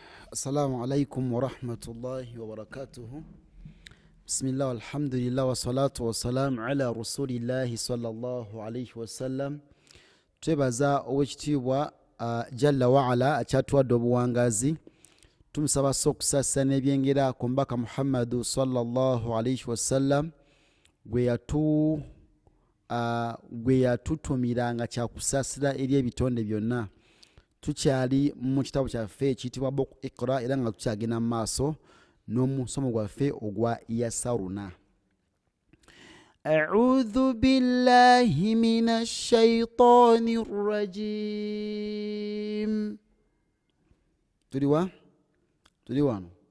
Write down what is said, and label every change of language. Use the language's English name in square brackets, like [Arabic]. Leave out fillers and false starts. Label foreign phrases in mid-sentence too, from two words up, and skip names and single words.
[Arabic] السلام عليكم ورحمة الله وبركاته. بسم الله والحمد لله والصلاة والسلام على رسول الله صلى الله عليه وسلم. [Ganda] twebaza owekitiibwa [Arabic] جل وعلا [Ganda] akyatuwadde obuwangazi, tumusaba okusasa n'ebyengera ku mbaka Muhammadu [Arabic] صلى الله عليه وسلم [Ganda] gwe yatutumiranga kyakusasira eri ebitonde byonna. Tukyali mu kitabu kyaffe ekiyitibwa Book Iqra era nga tukyagenda mu maaso n'omusomo gwaffe ogwa Yasaruna. [Arabic] أعوذ بالله من الشيطان الرجيم. [Ganda] Tuli wano.